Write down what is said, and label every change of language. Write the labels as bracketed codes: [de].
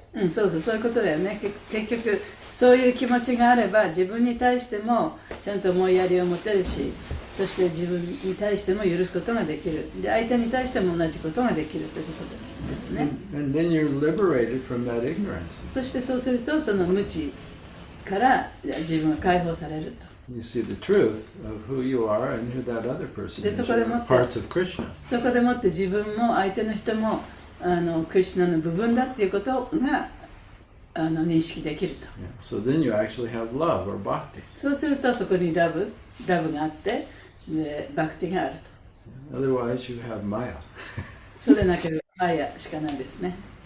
[ja] そうそう、そういうことだよね。結局そういう気持ちがあれば自分に対してもちゃんと思いやりを持てるし、そして自分に対しても許すことができる。で、相手に対しても同じことができるということですね。 [en] And then you're liberated from that ignorance. [ja] そしてそうするとその無知から自分が解放されると。 [en] You see the truth of who you are and who that other person is. [ja] で、そこでもって [en] Parts of Krishna. [ja] そこでもって自分も相手の人もクリシュナの部分だっていうことが認識できると。 [en] Yeah. So then you actually have love or bhakti. [ja] そうするとそこにラブがあってでバクティがあると。 [en] Otherwise you have maya. [ja] そうでなければマヤしかないですね。